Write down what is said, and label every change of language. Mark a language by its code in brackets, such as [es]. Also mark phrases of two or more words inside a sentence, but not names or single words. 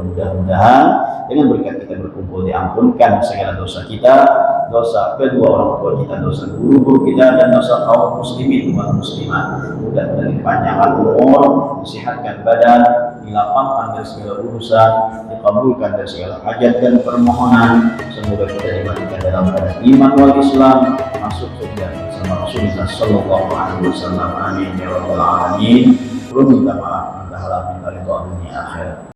[id] Mudah-mudahan dengan berkat kita berkumpul diampunkan segala dosa kita, dosa kedua orang tua kita, dosa guru-guru kita, dan dosa kaum muslimin umat muslimat. Mudah-mudahan dipanjangkan umur, disehatkan badan, dilapangkan dari segala urusan, dikabulkan dari segala hajat dan permohonan. Semoga kita dimatikan dalam keadaan [ar] iman wal Islam, [id] masuk surga bersama Rasulullah [ar] Sallallahu Alaihi Wasallam. Amin ya rabbal alamin. [id] Belum minta maaf, minta halal, minta ridha dunia akhirat.